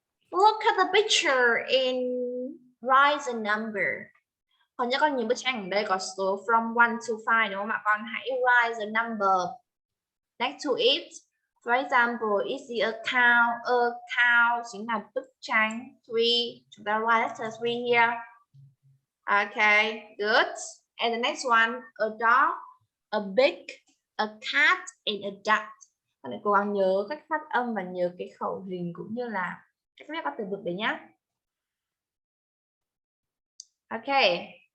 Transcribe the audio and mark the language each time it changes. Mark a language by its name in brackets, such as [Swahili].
[English] Look at the picture and write the number. [Vietnamese] Còn nhớ con nhìn bức tranh ở đây có số [English] from 1 to 5 [Vietnamese] đúng không ạ? Con hãy [English] write the number next to it. For example, is it a cow? A cow [Vietnamese] chính là bức tranh 3. Chúng ta [English] write letter 3 here. Okay, good. And the next one, a dog, a pig, a cat, and a duck. [Vietnamese] Các bạn cố gắng nhớ cách phát âm và nhớ cái khẩu hình cũng như là cách viết các từ vựng đấy nhá. [English] Okay.